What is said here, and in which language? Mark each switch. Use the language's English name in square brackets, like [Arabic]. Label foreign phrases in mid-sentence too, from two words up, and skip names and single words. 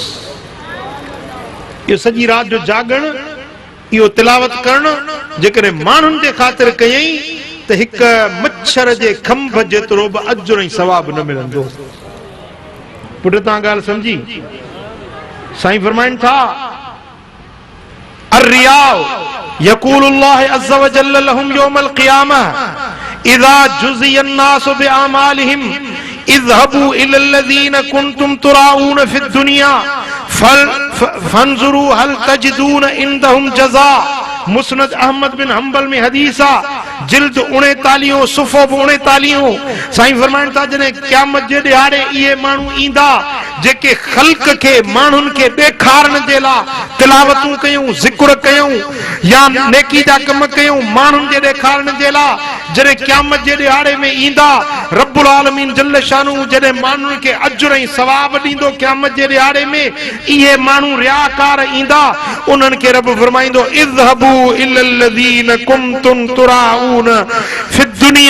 [Sindhi] इहो सॼी राति जो जागण, इहो तिलावत करणु जेकॾहिं माण्हुनि जे ख़ातिर कयई त हिक मच्छर जे खंभ जेतिरो बि अजुर ऐं सवाब न मिलंदो। पुट तव्हां ॻाल्हि सम्झी? साईं फरमाइनि था, [Arabic] الرياء يقول الله عز و جل لهم يوم القيامة إذا جزي الناس بأعمالهم اذهبوا إلى الذين كنتم تراءون في الدنيا فانظروا هل تجدون عندهم جزاء. [Sindhi] मुस्नद अहमद बिन हंबल में हदीसा, जिल्द 39 सुफ़ो 39। साईं फरमाइनि था, जॾहिं क़यामत जे ॾियारे इहे माण्हू ईंदा जेके ख़ल्क़ खे, माण्हुनि खे ॾेखारण जे लाइ तिलावतूं कयूं, ज़िक्र कयूं या नेकी जा कम कयूं, माण्हुनि जे ॾेखारण जे लाइ जॾहिं क़यामत जे ॾियारे में ईंदा, [Arabic] رب العالمين جل شأنه [Sindhi] जॾहिं माण्हुनि खे अजुर ऐं सवाब ॾींदो क़यामत जे ॾियारे में, इहे माण्हू रियाकार ईंदा, उन्हनि खे रब फरमाईंदो [Arabic] اذهبوا إلى الذين كنتم تراءون في الدنيا.